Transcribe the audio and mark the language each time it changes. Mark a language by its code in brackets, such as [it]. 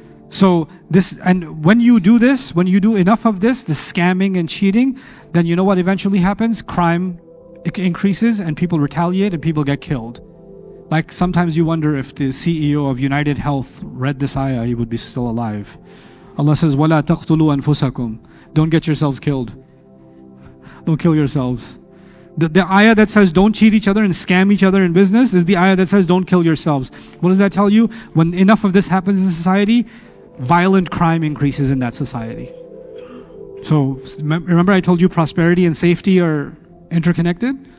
[en] So when you do this, when you do enough of this, the scamming and cheating, then you know what eventually happens? Crime increases and people retaliate and people get killed. Like sometimes you wonder if the CEO of United Health read this ayah, he would be still alive. Allah says, [ar] وَلَا تَقْتُلُوا أَنفُسَكُمْ. [en] Don't get yourselves killed. Don't kill yourselves. The ayah that says don't cheat each other and scam each other in business is the ayah that says don't kill yourselves. What does that tell you? When enough of this happens in society, violent crime increases in that society. So remember I told you prosperity and safety are interconnected?